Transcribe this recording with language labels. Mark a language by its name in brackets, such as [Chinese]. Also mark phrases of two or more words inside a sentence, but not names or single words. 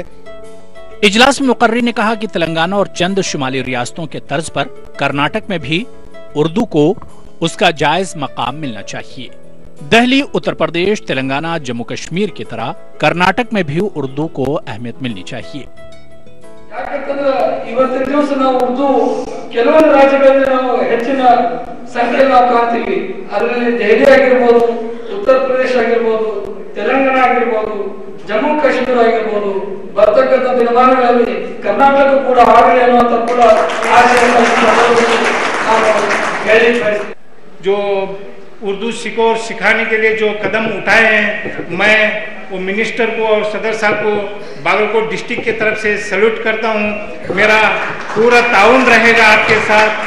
[Urdu] اجلاس میں مقرر نے کہا کہ تلنگانہ اور چند شمالی ریاستوں کے طرز پر کرناٹک میں بھی اردو کو اس کا جائز مقام ملنا چاہیے. دہلی، اتر پردیش، تلنگانہ، جموں کشمیر کی طرح کرناٹک میں بھی اردو کو اہمیت ملنی چاہیے. [Kannada] ಇವತ್ತಿನ ದಿವಸ ನಾವು ಉರ್ದು ಕೆಲವೊಂದು ರಾಜ್ಯಗಳಲ್ಲಿ ನಾವು ಹೆಚ್ಚಿನ ಸಂಖ್ಯೆಯಲ್ಲಿ ನಾವು ಕಾಣ್ತೀವಿ। ಅದರಲ್ಲಿ ದೆಹಲಿ ಆಗಿರಬಹುದು, ಉತ್ತರ ಪ್ರದೇಶ ಆಗಿರಬಹುದು, ತೆಲಂಗಾಣ ಆಗಿರಬಹುದು, ಜಮ್ಮು ಕಾಶ್ಮೀರ ಆಗಿರಬಹುದು, ಬರ್ತಕ್ಕಂಥ ದಿನಮಾನಗಳಲ್ಲಿ ಕರ್ನಾಟಕ ಕೂಡ ಆಗಲಿ ಅನ್ನುವಂಥ ಕೂಡ ಆಶಯವನ್ನು [Urdu] جو اردو سیکھو اور سکھانے کے لیے جو قدم اٹھائے ہیں، میں وو منسٹر کو اور صدر صاحب کو باگلکوٹ ڈسٹرکٹ کی طرف سے سیلوٹ کرتا ہوں. میرا پورا تعاون رہے گا آپ کے ساتھ.